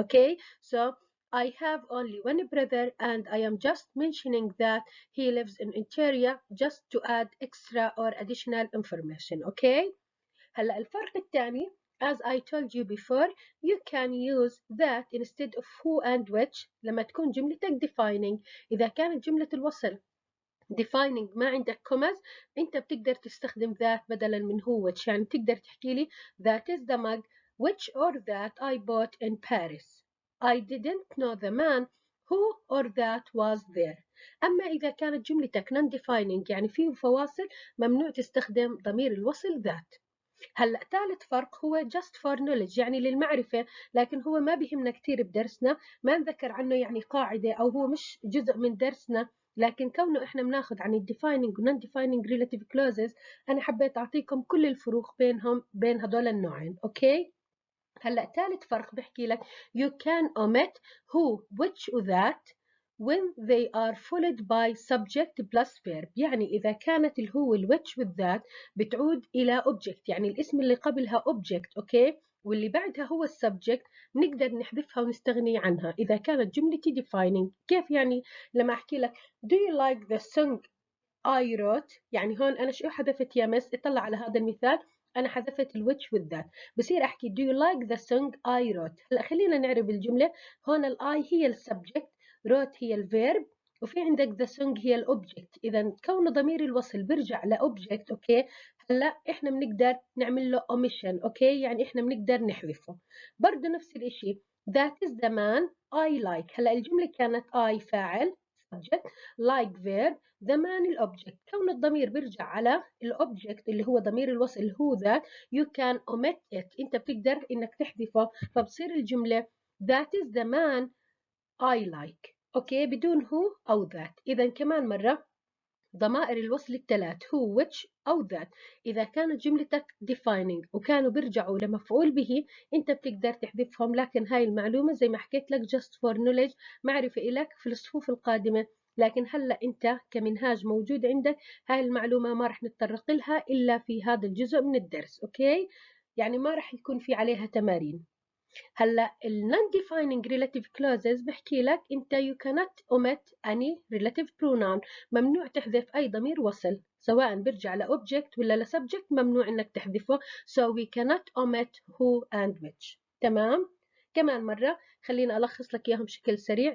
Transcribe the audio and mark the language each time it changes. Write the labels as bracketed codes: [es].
[en] Okay, so I have only one brother and I am just mentioning that he lives in Ontario just to add extra or additional information. Okay, [ar] هلا الفرق الثاني [en] as I told you before you can use that instead of who and which [ar] لما تكون جملتك defining. إذا كانت جملة الوصل defining ما عندك commas، أنت بتقدر تستخدم that بدلا من who which. يعني تقدر تحكي لي [en] that is the mug which or that I bought in Paris. I didn't know the man who or that was there. [ar] أما إذا كانت جملتك non-defining يعني فيه فواصل، ممنوع تستخدم ضمير الوصل that. هلا ثالث فرق هو [en] just for knowledge [ar] يعني للمعرفة، لكن هو ما بيهمنا كثير بدرسنا، ما نذكر عنه يعني قاعدة أو هو مش جزء من درسنا، لكن كونه إحنا بناخذ عن defining و non-defining relative clauses أنا حبيت أعطيكم كل الفروق بين هدول النوعين. أوكي، هلا ثالث فرق بحكي لك [en] you can omit who which و that when they are followed by subject plus verb. [ar] يعني إذا كانت الهو والwhich والذات بتعود إلى object، يعني الاسم اللي قبلها object أوكي واللي بعدها هو السبجكت، نقدر نحذفها ونستغني عنها إذا كانت جملتي defining. كيف يعني؟ لما أحكي لك [en] do you like the song I wrote، [ar] يعني هون أنا شو حذفت يا مس؟ اطلع على هذا المثال، أنا حذفت الويتش والذات، بصير أحكي do you like the song I wrote. هلا خلينا نعرب الجملة. هون الآي هي السبجكت، wrote هي الفيرب، وفي عندك the song هي الأوبجكت. إذا كون ضمير الوصل برجع لأوبجكت أوكي، هلا إحنا بنقدر نعمل له omission أوكي، يعني إحنا بنقدر نحذفه. برضه نفس الإشي [en] that is the man I like. [ar] هلا الجملة كانت I فاعل subject like verb زمان الأوبجكت، كون الضمير بيرجع على الأوبجكت اللي هو ضمير الوصل هو ذات [en] you can omit it، [ar] أنت بتقدر إنك تحذفه، فبصير الجملة [en] that is the man I like. [ar] أوكي بدون هو أو ذات. إذا كمان مرة ضمائر الوصل الثلاث هو which أو that إذا كانت جملتك defining وكانوا بيرجعوا لمفعول به أنت بتقدر تحذفهم، لكن هاي المعلومة زي ما حكيت لك [en] just for knowledge، [ar] معرفة إلك في الصفوف القادمة. لكن هلأ أنت كمنهاج موجود عندك، هاي المعلومة ما رح نتطرق لها إلا في هذا الجزء من الدرس. أوكي، يعني ما رح يكون في عليها تمارين. هلا ال non-defining relative clauses بحكي لك انت [en] you cannot omit any relative pronoun، [ar] ممنوع تحذف اي ضمير وصل سواء بيرجع ل object ولا ل subject، ممنوع انك تحذفه. [en] so we cannot omit who and which. [ar] تمام، كمان مرة خليني ألخص لك إياهم بشكل سريع.